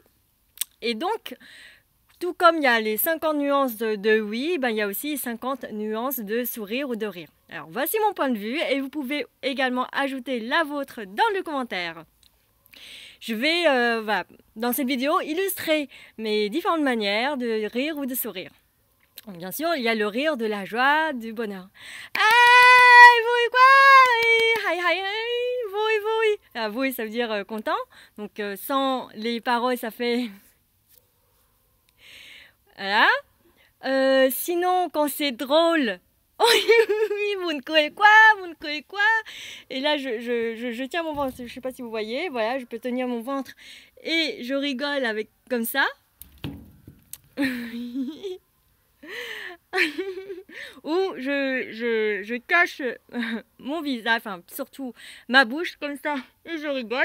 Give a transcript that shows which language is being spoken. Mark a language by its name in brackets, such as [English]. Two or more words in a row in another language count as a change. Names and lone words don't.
[French] Et donc, tout comme il y a les 50 nuances de oui, il y a aussi 50 nuances de sourire ou de rire. Alors, voici mon point de vue et vous pouvez également ajouter la vôtre dans le commentaire. Je vais, dans cette vidéo, illustrer mes différentes manières de rire ou de sourire. Bien sûr, il y a le rire de la joie, du bonheur. [Vietnamese] Ah, vui quá, hay hay, vui vui. Ah, vui, [French] ça veut dire content. Donc, sans les paroles, ça fait... Voilà. Sinon, quand c'est drôle... [Vietnamese] Buồn cười quá, buồn cười quá. [French] Et là, je tiens mon ventre, je ne sais pas si vous voyez, voilà, je peux tenir mon ventre et je rigole avec comme ça. Ou je cache mon visage, enfin surtout ma bouche comme ça et je rigole.